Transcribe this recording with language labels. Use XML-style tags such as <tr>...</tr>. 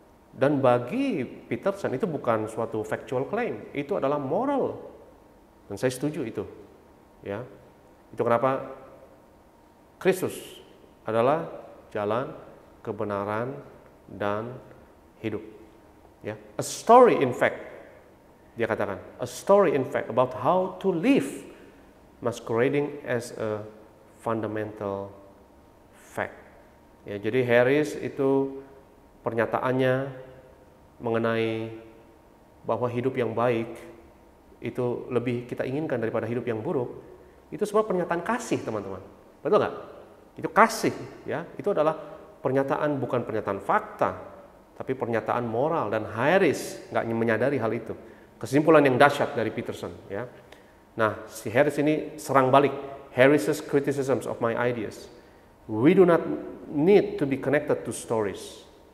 <id>Dan bagi Peterson itu bukan suatu</id> <en>factual claim,</en> <id>itu adalah moral. Dan saya setuju itu. Ya. Itu kenapa Kristus adalah jalan, kebenaran, dan hidup. Ya.</id> <en>A story in fact,</en> <id>dia katakan,</id> <en>a story in fact about how to live masquerading as a fundamental fact.</en> <id>Ya, jadi Harris itu pernyataannya mengenai bahwa hidup yang baik itu lebih kita inginkan daripada hidup yang buruk. Itu semua pernyataan kasih, teman-teman. Betul nggak? Itu kasih, ya. Itu adalah pernyataan, bukan pernyataan fakta, tapi pernyataan moral. Dan Harris nggak menyadari hal itu. Kesimpulan yang dahsyat dari Peterson, ya. Nah, si Harris ini serang balik.</id> <en>Harris's criticisms of my ideas. We do not need to be connected to stories.</en>